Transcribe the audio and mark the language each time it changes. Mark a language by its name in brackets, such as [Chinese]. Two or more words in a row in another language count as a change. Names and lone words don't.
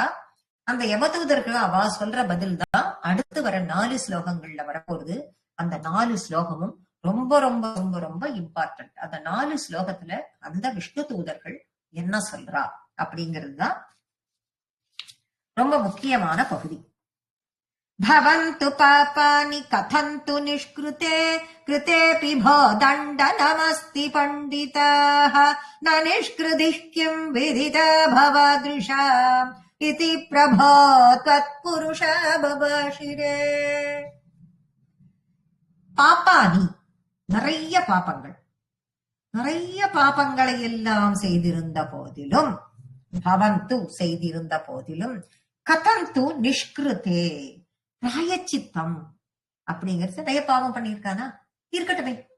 [Tamil] அந்த யம தூதர்கள் அவ சொல்ற பதில் தான் அடுத்து வர 4 ஸ்லோகங்கள்ல வரப்போகுது. அந்த 4 ஸ்லோகமும் ரொம்ப ரொம்ப ரொம்ப ரொம்ப இம்பார்ட்டன்ட். அந்த 4 ஸ்லோகத்துல அந்த விஷ்ணு தூதர்கள் என்ன சொல்றா அப்படிங்கிறது தான் ரொம்ப முக்கியமான பகுதி. [Sanskrit] भवन्तु पापानि कथन्तु निष्कृते कृतेऽपि भो दण्डनमस्ति पण्डिताः न निष्कृतिः किम् विदिता भवादृशा इति प्रभो त्वत्पुरुष बभाषिरे. [Tamil] பாப்பானி, நிறைய பாப்பங்கள், நிறைய பாப்பங்களை எல்லாம் செய்திருந்த போதிலும், பவந்து செய்திருந்த போதிலும், [Sanskrit] कथन्तु निष्कृते [Tamil] பிராயச்சித்தம் அப்படிங்கிறது நிறைய பாவம் பண்ணியிருக்கானா இருக்கட்டுமே.